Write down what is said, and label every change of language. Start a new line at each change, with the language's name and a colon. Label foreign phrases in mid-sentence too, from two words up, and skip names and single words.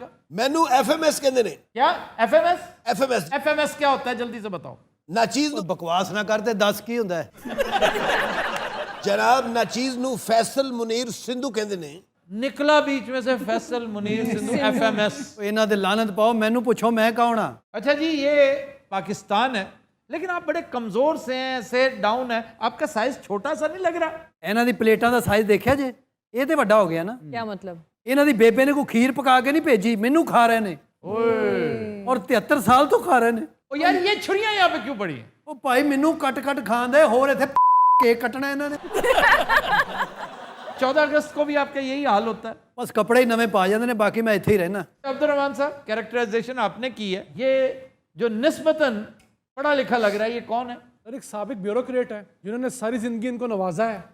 Punjabi: مینو ایف ایم ایس کہندے نے.
Urdu: کیا ایف ایم ایس؟ ایف ایم ایس ایف ایم ایس کیا ہوتا ہے جلدی سے بتاؤ.
Punjabi: ناچیز نو بکواس نہ کرتے 10 کی ہوندا ہے. جناب ناچیز نو فیصل منیر سندھو کہندے نے.
Urdu: نکلا بیچ میں سے فیصل منیر سندھو ایف ایم ایس.
Punjabi: انہاں دے لعنت پاؤ، مینوں پوچھو میں کون ہاں؟
Urdu: اچھا جی، یہ پاکستان ہے لیکن آپ بڑے کمزور سے ہیں، ایسے ڈاؤن ہے، آپ کا سائز چھوٹا سا نہیں لگ رہا؟
Punjabi: انہاں دی پلیٹاں دا سائز دیکھیا جے؟
Urdu: یہ تے بڑا ہو گیا نا. کیا مطلب؟
Punjabi: انہاں دی بیبے نے کوئی کھیر پکا کے نہیں بھیجی، مینوں کھا رہے نے. اور 73 سال تو کھا رہے نے.
Urdu: او یار یہ چھریاں یہاں پہ کیوں پڑی ہیں؟
Punjabi: او بھائی مینوں کٹ کٹ کھان دے، ہور ایتھے کیک کٹنا انہاں نے.
Urdu: 14 اگست کو بھی آپ کا یہی حال ہوتا ہے؟
Punjabi: بس کپڑے ہی نویں پا جاندے نے، باقی میں ایتھے ہی رہنا.
Urdu: عبد الرحمان صاحب، کیریکٹرائزیشن آپ نے کی ہے، یہ جو نسبتاً پڑھا لکھا لگ رہا ہے یہ کون ہے؟ سر ایک سابق بیوروکریٹ ہے جنہوں نے ساری زندگی ان کو نوازا ہے.